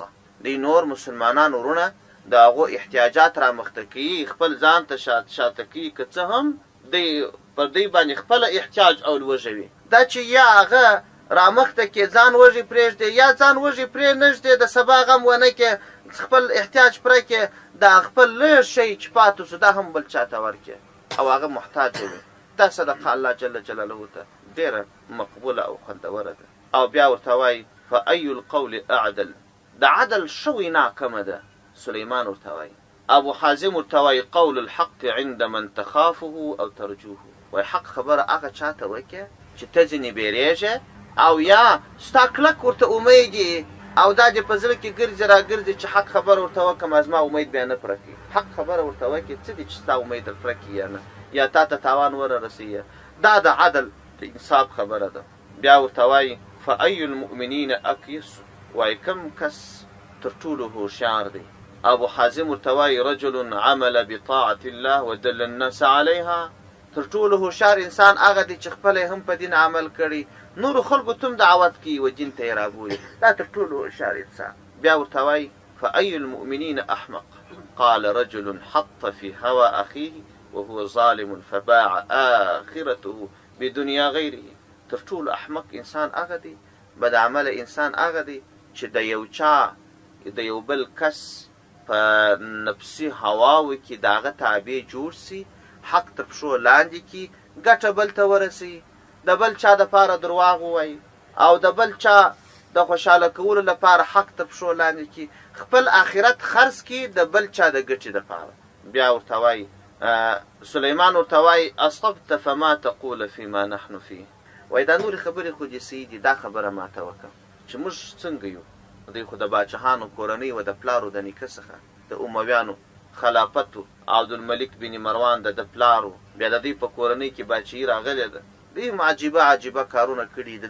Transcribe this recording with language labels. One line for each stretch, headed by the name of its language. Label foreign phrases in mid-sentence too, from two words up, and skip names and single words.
Pashto: دی نور مسلمانان ورونه د هغو احتیاجات رامخته کوي، خپل ځان ته شاته کوي، که څه هم دی پر دوی باندې خپله احتیاج او لوږه دا چې یا هغه رامخته کې ځان وږي پرېږدي یا ځان وږي پرې نږدې د سبا غم ونه کې خپل احتیاج پوره کې، دا خپل لږ شی چې پاتې شو دا هم بل چا ته ورکړي او هغه محتاج وي. دا صدقه الله
Arabic: جل جلاله
Pashto: ته ډېره مقبوله او خوندوره ده. او بیا ورته وایي
Arabic: فأي القول اعدل،
Pashto: د عدل ښه وینا کومه ده؟ سلیمان ورته وایي. ابو حازم ورته وایي
Arabic: قول الحق عند من تخافه او ترجوه،
Pashto: وایي حق خبره هغه چا ته وکړه چې ته ځینې بیریږې او یا ستا کلک ورته امید یې او دا دې په زړه کې ګرځي راګرځي چې حق خبره ورته وکړم زما امید بیا نه پوره کوي. حق خبره ورته وکړي، څه دي چې ستا امید در پوره کړي یا نه، یا تا ته تاوان ونه رسوي. دا د عدل د انصاف خبره ده. بیا ورته وایي
Arabic: فأي المؤمنین اکیس،
Pashto: وایي کوم کس تر ټولو هوښیار دی؟ ابو حازم ورته وایي
Arabic: رجل عمل بطاعة الله ودل الناس علیها،
Pashto: تر ټولو هوښیار انسان هغه دی چې خپله هم په دین عمل کړي، نورو خلکو ته هم دعوت کوي و دین ته یې رابولي، دا تر ټولو هوښیار انسان. بیا ورته وایي
Arabic: فأي المؤمنین احمق، قال رجل حط في هوى أخيه وهو ظالم فباع آخرته بدنيا غيره.
Pashto: تر ټولو احمق انسان هغه دی، بد عمل انسان هغه دی چې د یو چا د یو بل کس په نفسي هواو کې د هغه تابع جوړ سي، حق تر پښو لاندې کړي، ګټه بل ته ورسوي، د بل چا دپاره درواغ ووایي او د بل چا د خوشحاله کولو لپاره حق تر پښو لاندې کړي، خپل آخرت خرڅ کړي د بل چا د ګټې دپاره. بیا ورته وایي سلیمان ورته وایي
Arabic: اصبت فما تقول فيما نحن فيه،
Pashto: وایي دا نورې خبرې خو دې صحیح دي، دا خبره ماته وکړه چې موږ څنګه یو، دوی خو د باچهانو کورنۍ و د پلارو د نیکه څخه، د امویانو خلافت عبدالملک بن مروان د پلارو، بیا د دوی په کورنۍ کې باچهي راغلې ده. دوی عجیبه کارونه کړي.